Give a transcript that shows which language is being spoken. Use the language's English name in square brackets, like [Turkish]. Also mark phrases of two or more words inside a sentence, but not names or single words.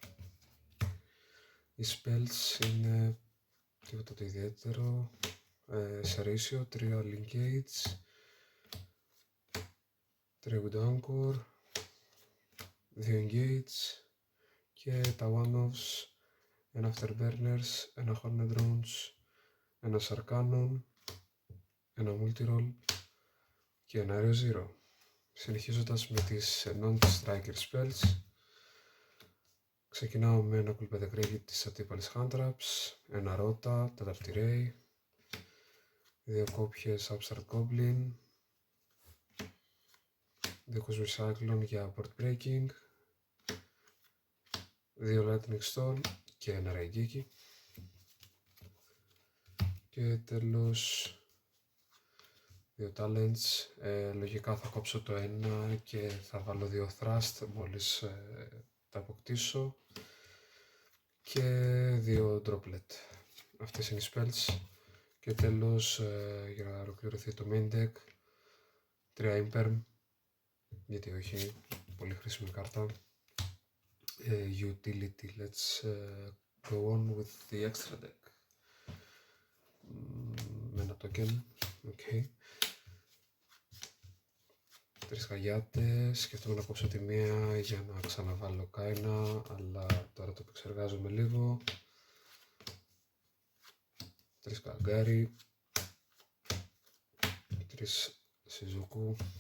[Greek] Οι spells είναι τίποτα το ιδιαίτερο, σε ratio 3 Link Gates, 3 Wood Anchor, 2 Engages και τα one-offs, ένα Afterburners, ένα Hornet Drones, ένα Sarcanon, ένα Multiroll και ένα Aero Zero. Συνεχίζοντας με τις [English] non-striker spells, [Greek] ξεκινάω με ένα Cool Pedigree της αντίπαλης Hand Traps, ένα Rota, τέταρτη Ray, 2 κόπιες Upstart Goblin, 2 Cosmic Cyclone για [English] board breaking, [Greek] 2 Lightning Storm και ένα Raigeki. Και τέλος 2 talents, λογικά θα κόψω το ένα και θα βάλω 2 thrust μόλις τα αποκτήσω, και 2 droplet. Αυτές είναι οι spells. Και τέλος, για να ολοκληρωθεί το [English] main deck, [Greek] 3 imperm, γιατί όχι, πολύ χρήσιμη κάρτα. [English] Utility, let's go on with the extra deck. [Greek] Με ένα token, ok. 3 χαγιάτες, σκέφτομαι να κόψω τη μία για να ξαναβάλω κάινα, αλλά τώρα το επεξεργάζομαι λίγο. 3 καγκάρι, 3 Shizuku.